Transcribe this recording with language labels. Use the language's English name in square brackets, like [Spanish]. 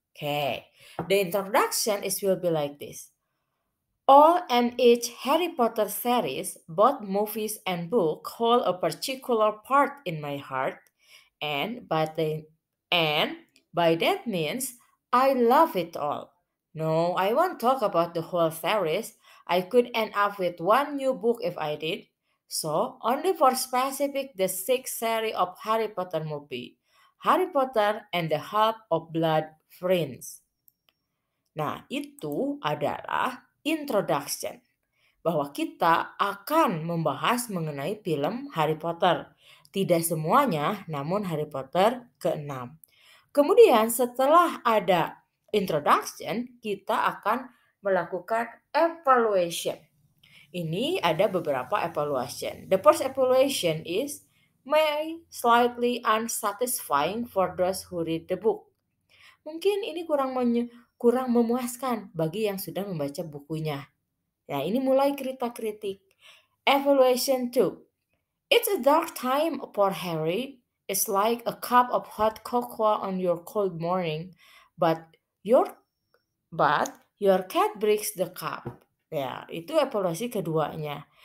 [English] Okay, the introduction will be like this. All and each Harry Potter series, both movies and book, hold a particular part in my heart, and and by that means I love it all. No, I won't talk about the whole series. I could end up with one new book if I did. So only for specific the sixth series of Harry Potter movie, Harry Potter and the Half-Blood Prince. [Indonesian] Nah, itu adalah introduction bahwa kita akan membahas mengenai film Harry Potter. Tidak semuanya, namun Harry Potter ke-6. Kemudian setelah ada introduction, kita akan melakukan evaluation. Ini ada beberapa evaluation. [English] The first evaluation is may slightly unsatisfying for those who read the book. [Indonesian] Mungkin ini kurang memuaskan bagi yang sudah membaca bukunya. Nah, ini mulai kritik. Evaluation 2. [English] It's a dark time for Harry. It's like a cup of hot cocoa on your cold morning, but your your cat breaks the cup. [Indonesian] Ya, itu evaluasi keduanya.